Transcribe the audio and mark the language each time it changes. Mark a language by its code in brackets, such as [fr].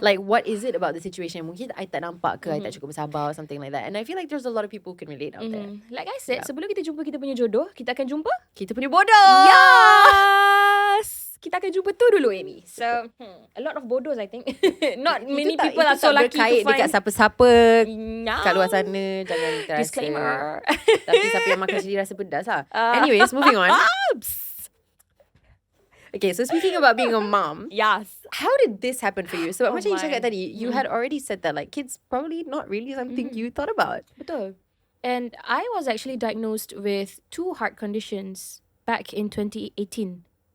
[en] Like, what is it about the situation? [ms] Mungkin I tak nampak ke, I tak cukup bersabar [en] or something like that. And I feel like there's a lot of people who can relate out there. Like I said, [ms] sebelum kita jumpa kita punya jodoh, kita akan jumpa Kita punya bodoh. Yes! Kita akan jumpa tu dulu, Amy. [en] So, a lot of bodohs, I think. Not many people are so lucky to [ms] berkait [en] find. [ms] dekat siapa-siapa [en] No. [ms] kat luar sana. Jangan terasa. [en] Disclaimer. [ms] Tapi siapa yang makan sendiri rasa pedas lah. [en] Anyways, moving on. Okay, so speaking about being a mom, Yes. how did this happen for you? [ms] So macam you [en] my. [ms] cakap tadi, [en] you had already said that like kids probably not really something you thought about. [ms] Betul. [en] And I was actually diagnosed with 2 heart conditions back in 2018.